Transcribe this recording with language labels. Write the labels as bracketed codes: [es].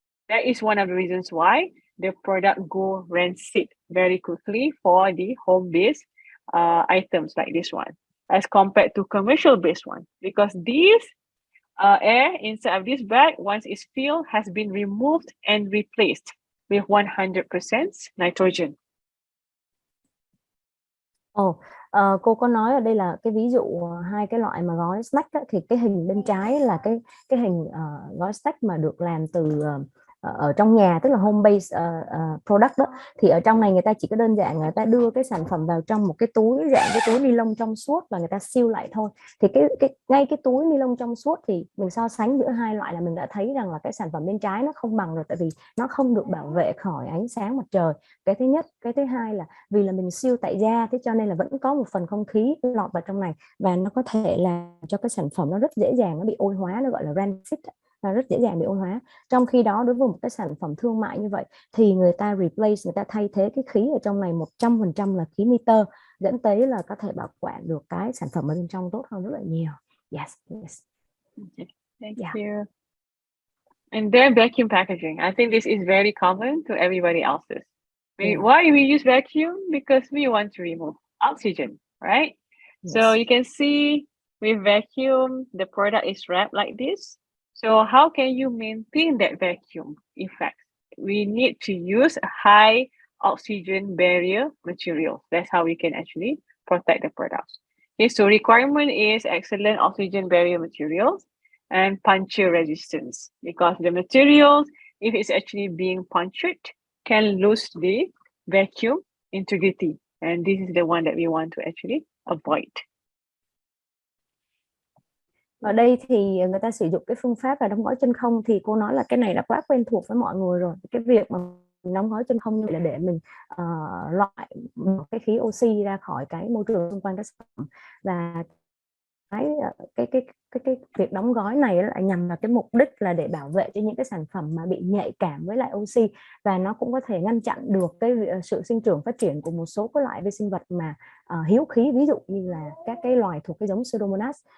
[en] That is one of the reasons why the product go rancid very quickly for the home-based items like this one, as compared to commercial-based one, because this air inside of this bag, once it's filled, has been removed and replaced with 100% nitrogen. [vi] Cô có nói ở đây là cái ví dụ hai cái loại mà gói snack á, thì cái hình bên trái là cái hình gói snack mà được làm từ ở trong nhà, tức là [en] home based product [vi] đó, thì ở trong này người ta chỉ có đơn giản người ta đưa cái sản phẩm vào trong một cái túi dạng cái túi ni lông trong suốt và người ta seal lại thôi. Thì ngay cái túi ni lông trong suốt thì mình so sánh giữa hai loại là mình đã thấy rằng là cái sản phẩm bên trái nó không bằng rồi, tại vì nó không được bảo vệ khỏi ánh sáng mặt trời. Cái thứ nhất. Cái thứ hai là vì là mình seal tại da, thế cho nên là vẫn có một phần không khí lọt vào trong này và nó có thể làm cho cái sản phẩm nó rất dễ dàng nó bị oxy hóa, nó gọi là rancid, rất dễ dàng bị oxy hóa. Trong khi đó đối với một cái sản phẩm thương mại như vậy thì người ta replace, người ta thay thế cái khí ở trong này 100% là khí nitơ, dẫn tới là có thể bảo quản được cái sản phẩm ở bên trong tốt hơn rất là nhiều. [en] Yes. Okay. Thank you. And then vacuum packaging. I think this is very common to everybody else's. Why we use vacuum? Because we want to remove oxygen, right? Yes. So you can see with vacuum, the product is wrapped like this. So how can you maintain that vacuum effect? We need to use a high oxygen barrier material. That's how we can actually protect the products. Okay, so requirement is excellent oxygen barrier materials and puncture resistance, because the materials, if it's actually being punctured, can lose the vacuum integrity. And this is the one that we want to actually avoid. [vi] Ở đây thì người ta sử dụng cái phương pháp là đóng gói chân không, thì cô nói là cái này là quá quen thuộc với mọi người rồi. Cái việc mà đóng gói chân không là để mình loại cái khí oxy ra khỏi cái môi trường xung quanh các sản phẩm, và cái việc đóng gói này lại nhằm vào cái mục đích là để bảo vệ cho những cái sản phẩm mà bị nhạy cảm với lại oxy, và nó cũng có thể ngăn chặn được cái sự sinh trưởng phát triển của một số các loại vi sinh vật mà hiếu khí, ví dụ như là các cái loài thuộc cái giống Pseudomonas.